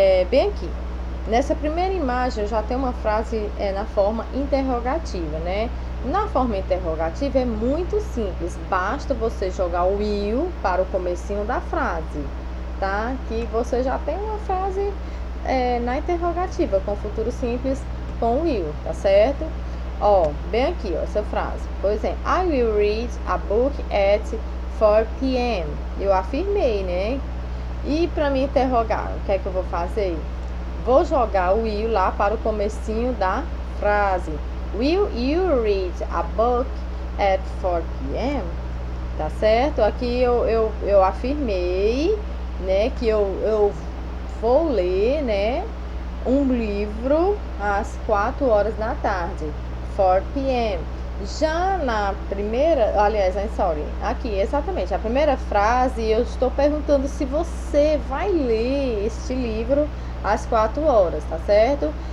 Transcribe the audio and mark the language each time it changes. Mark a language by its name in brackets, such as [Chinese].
[Portuguese] Bem aqui, nessa primeira imagem eu já tenho uma frase na forma interrogativa, né? Na forma interrogativa é muito simples, basta você jogar o will para o comecinho da frase, tá? Que você já tem uma frase na interrogativa, com futuro simples com will, tá certo? Ó, bem aqui, ó, essa frase. Por exemplo, [English] I will read a book at 4 p.m. [Portuguese] Eu afirmei, né? E para me interrogar, o que é que eu vou fazer? Vou jogar o will lá para o comecinho da frase. [English] Will you read a book at 4 p.m.? [Portuguese] Tá certo? Aqui eu afirmei, né, que eu vou ler, né, um livro às 4 horas da tarde. 4 p.m. Já na primeira, aliás, sorry, aqui, exatamente, a primeira frase, eu estou perguntando se você vai ler este livro às 4 horas, tá certo?